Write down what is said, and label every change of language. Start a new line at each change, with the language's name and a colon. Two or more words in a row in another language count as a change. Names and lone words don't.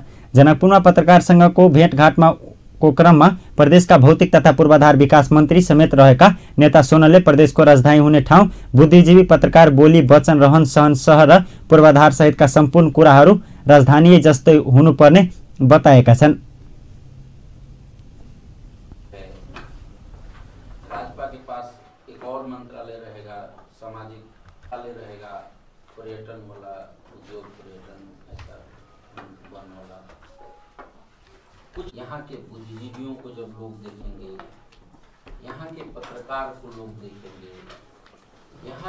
Nepali: जनकपुरमा पत्रकारसँगको भेटघाटमा को क्रममा प्रदेशका भौतिक तथा पूर्वाधार विकास मन्त्री समेत रहेका नेता सोनलले प्रदेशको राजधानी हुने ठाउँ, बुद्धिजीवी, पत्रकार, बोली, वचन, रहन सहन, सहर र पूर्वाधार सहितका सम्पूर्ण कुराहरू राजधानी जस्तै हुनुपर्ने बताएका छन्।
Hindi: भाजपा के पास एक और मंत्रालय रहेगा, सामाजिक मंत्रालय रहेगा, पर्यटन वाला, उद्योग पर्यटन ऐसा बनने वाला। कुछ यहाँ के बुद्धिजीवियों को जब लोग देखेंगे, यहाँ के पत्रकार को लोग देखेंगे, यहाँ